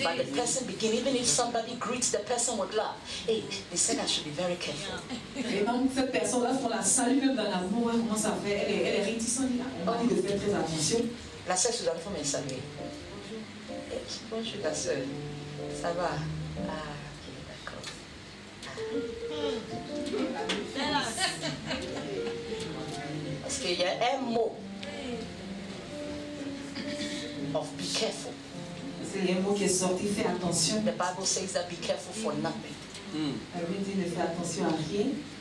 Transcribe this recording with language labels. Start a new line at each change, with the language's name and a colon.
English: But the person begin, even if somebody greets the person with love. Hey, they said I should be very careful.
French: Et même cette personne-là, on la salue même dans l'amour, elle commence à faire, elle est réticente. On m'a dit de faire très attention. La sœur Suzanne, il faut me saluer. Bonjour la sœur. Ça va? Ah, ok, d'accord. Parce qu'il y a un mot
English: of be careful.
French: C'est un mot qui est sorti, fais attention.
English: The Bible says that be careful for nothing.
French: La Bible dit ne fais attention à rien.